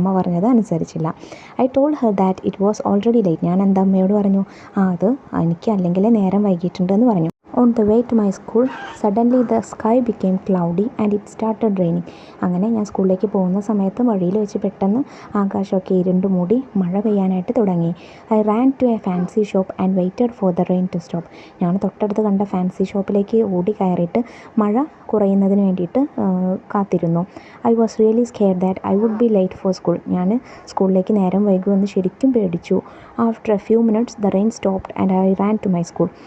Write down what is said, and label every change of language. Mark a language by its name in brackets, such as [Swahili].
[Malayalam] അമ്മ പറഞ്ഞത് അനുസരിച്ചില്ല. [English] I told her that it was already late. [Malayalam] ഞാൻ എൻ്റെ അമ്മയോട് പറഞ്ഞു, അത് എനിക്ക് അല്ലെങ്കിൽ നേരം വൈകിട്ടുണ്ടെന്ന് പറഞ്ഞു. [English] On the way to my school, suddenly the sky became cloudy and it started raining. [Malayalam] അങ്ങനെ ഞാൻ സ്കൂളിലേക്ക് പോകുന്ന സമയത്ത് വഴിയിൽ വെച്ച് പെട്ടെന്ന് ആകാശമൊക്കെ ഇരുണ്ട് മൂടി മഴ പെയ്യാനായിട്ട് തുടങ്ങി. [English] I ran to a fancy shop and waited for the rain to stop. [Malayalam] ഞാൻ തൊട്ടടുത്ത് കണ്ട ഫാൻസി ഷോപ്പിലേക്ക് ഓടി കയറിയിട്ട് മഴ കുറയുന്നതിന് വേണ്ടിയിട്ട് കാത്തിരുന്നു. [English] I was really scared that I would be late for school. [Malayalam] ഞാൻ സ്കൂളിലേക്ക് നേരം വൈകുമെന്ന് ശരിക്കും പേടിച്ചു. [English] After a few minutes, the rain stopped and I ran to my school.